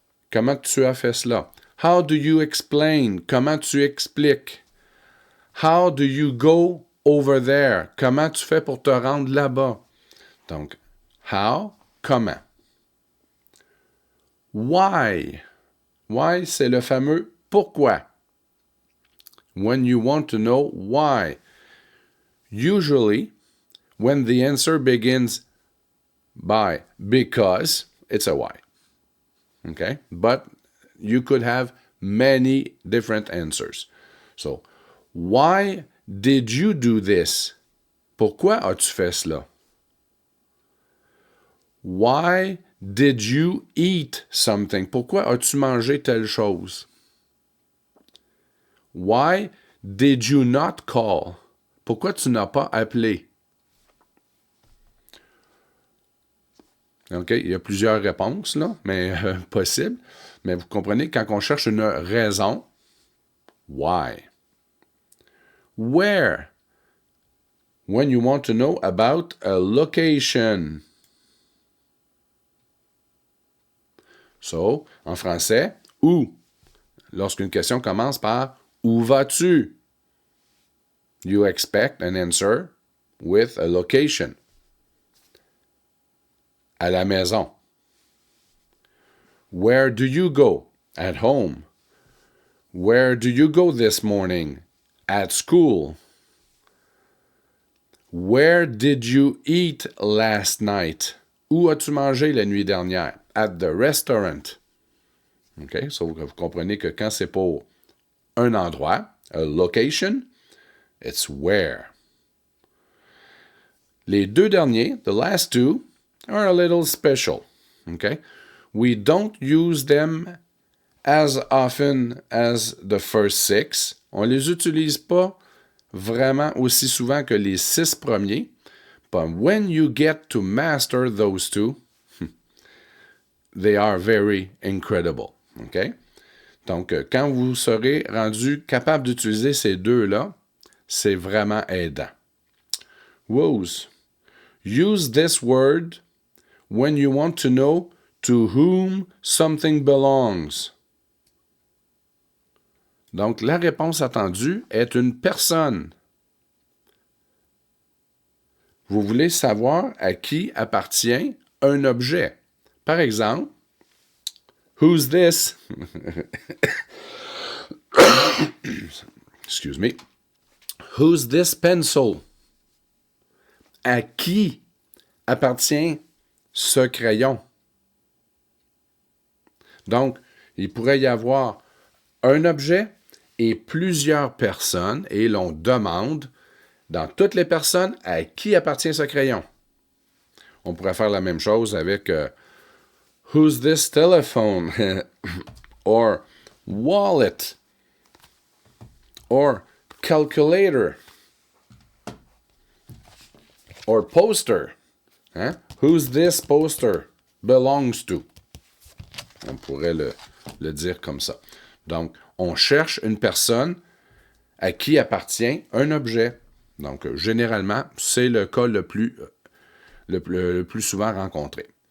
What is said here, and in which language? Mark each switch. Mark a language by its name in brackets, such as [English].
[French] Comment tu as fait cela? [English] How do you explain? [French] Comment tu expliques? [English] How do you go over there? [French] Comment tu fais pour te rendre là-bas? Donc, how, comment. Why? Why, c'est le fameux pourquoi. [English] When you want to know why. Usually, when the answer begins by because it's a why. Okay? But you could have many different answers. So, why did you do this? [French] Pourquoi as-tu fait cela? [English] Why did you eat something? [French] Pourquoi as-tu mangé telle chose? [English] Why did you not call? [French] Pourquoi tu n'as pas appelé? OK, il y a plusieurs réponses, là, mais possibles. Mais vous comprenez, quand on cherche une raison, why? [English] Where? When you want to know about a location. [French] So, en français, où? Lorsqu'une question commence par où vas-tu? [English] You expect an answer with a location. [French] À la maison. [English] Where do you go? At home. Where do you go this morning? At school. Where did you eat last night? [French] Où as-tu mangé la nuit dernière? [English] At the restaurant. [French] OK? So vous comprenez que quand c'est pour un endroit, [English] a location, it's where. [French] Les deux derniers, [English] the last two, are a little special. Okay? We don't use them as often as the first six. [French] On les utilise pas vraiment aussi souvent que les 6 premiers. [English] But when you get to master those two, they are very incredible. Okay? [French] Donc, quand vous serez rendu capable d'utiliser ces deux-là, c'est vraiment aidant. [English] Was. Use this word when you want to know to whom something belongs. [French] Donc, la réponse attendue est une personne. Vous voulez savoir à qui appartient un objet. Par exemple, [English] who's this? Excuse me. Who's this pencil? [French] À qui appartient ce crayon? Donc, il pourrait y avoir un objet et plusieurs personnes, et l'on demande, dans toutes les personnes, à qui appartient ce crayon. On pourrait faire la même chose avec [English] who's this telephone? Or wallet? Or calculator? Or poster? Hein? Who's this poster belongs to? [French] On pourrait le dire comme ça. Donc, on cherche une personne à qui appartient un objet. Donc, généralement, c'est le cas le plus souvent rencontré.